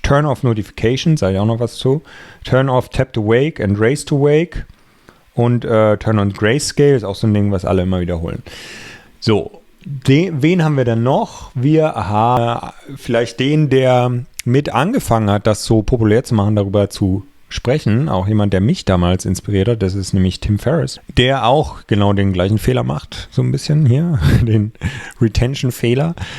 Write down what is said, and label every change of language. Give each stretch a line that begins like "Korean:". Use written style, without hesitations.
English: Turn off notifications,
German: sage ich auch noch was zu.
English: Turn off tap to wake and raise to wake.
German: Und
English: turn on grayscale
German: ist auch so ein Ding, was alle immer wiederholen. So, wen haben wir denn noch? Wir haben vielleicht den, der mit angefangen hat, das so populär zu machen, darüber zu sprechen. Auch jemand, der mich damals inspiriert hat, das ist nämlich Tim Ferriss, der auch genau den gleichen Fehler macht, so ein bisschen hier, den Retention-Fehler.